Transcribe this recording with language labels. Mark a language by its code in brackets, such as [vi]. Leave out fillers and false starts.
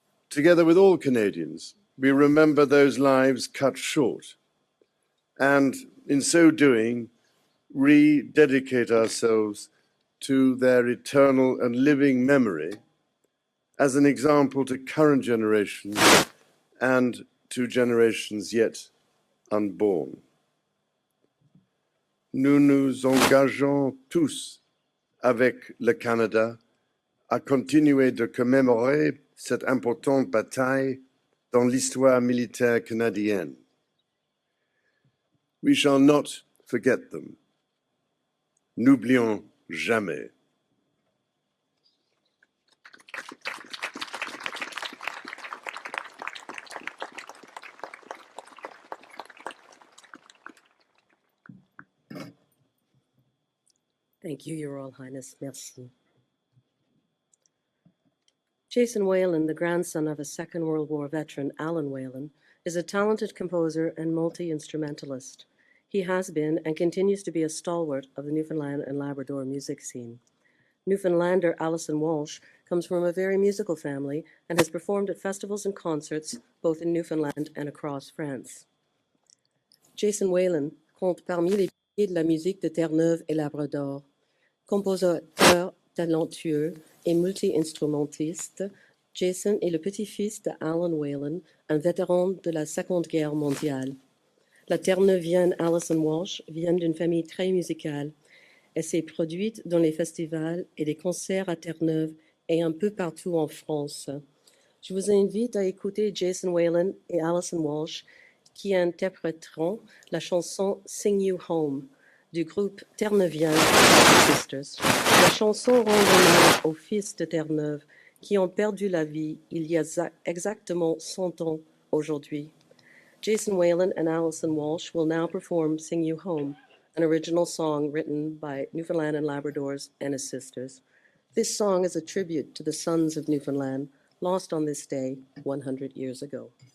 [en] Together with all Canadians, we remember those lives cut short, and in so doing, rededicate ourselves to their eternal and living memory as an example to current generations and to generations yet unborn. [fr] Nous nous engageons tous avec le Canada à continuer de commémorer cette importante bataille dans l'histoire militaire canadienne. [en] We shall not forget them. [fr] N'oublions jamais. [en] Thank you, Your Royal Highness. Merci. Jason Whalen, the grandson of a Second World War veteran, Alan Whalen, is a talented composer and multi-instrumentalist. He has been and continues to be a stalwart of the Newfoundland and Labrador music scene. Newfoundlander Alison Walsh comes from a very musical family and has performed at festivals and concerts both in Newfoundland and across France. [fr] Jason Whalen compte parmi les piliers de la musique de Terre-Neuve et Labrador. Compositeur talentueux et multi-instrumentiste, Jason est le petit-fils de Alan Whalen, un vétéran de la Seconde Guerre mondiale. La Terre-Neuvienne Alison Walsh vient d'une famille très musicale. Elle s'est produite dans les festivals et les concerts à Terre-Neuve et un peu partout en France. Je vous invite à écouter Jason Whalen et Alison Walsh qui interpréteront la chanson Sing You Home du groupe terre-neuvien Sisters. La chanson rend hommage aux fils de Terre-Neuve qui ont perdu la vie il y a exactement 100 ans aujourd'hui. [en] Jason Whalen and Alison Walsh will now perform Sing You Home, an original song written by Newfoundland and Labrador's and his sisters. This song is a tribute to the sons of Newfoundland, lost on this day 100 years ago.